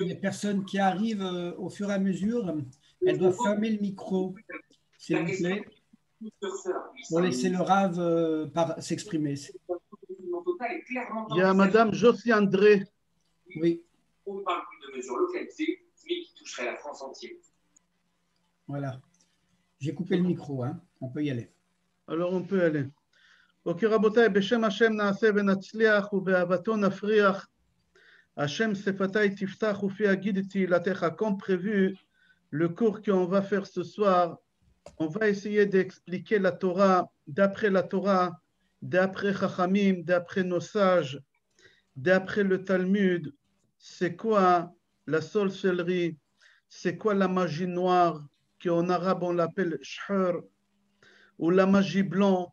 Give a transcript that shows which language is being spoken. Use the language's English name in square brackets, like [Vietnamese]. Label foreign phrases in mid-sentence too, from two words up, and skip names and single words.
[French] les personnes qui arrivent au fur et à mesure, elles doivent fermer le micro, s'il vous plaît, pour laisser le Rav s'exprimer. il y a Madame Josie André. Oui, on ne parle plus de mesures localisées, mais qui toucheraient la France entière. voilà. J'ai coupé le micro, hein. On peut y aller. Alors on peut aller. [Hebrew] Ok, רבותיי, בשם השם נעשה ונצליח ובאהבתו נפריח. השם שפתיי תפתח ופי אגיד תהילתך. [French] Comme prévu, le cours qu'on va faire ce soir, on va essayer d'expliquer la Torah, d'après Chachamim, d'après nos sages, d'après le Talmud, c'est quoi la sorcellerie, c'est quoi la magie noire, qu'en arabe on l'appelle shhur, ou la magie blanc.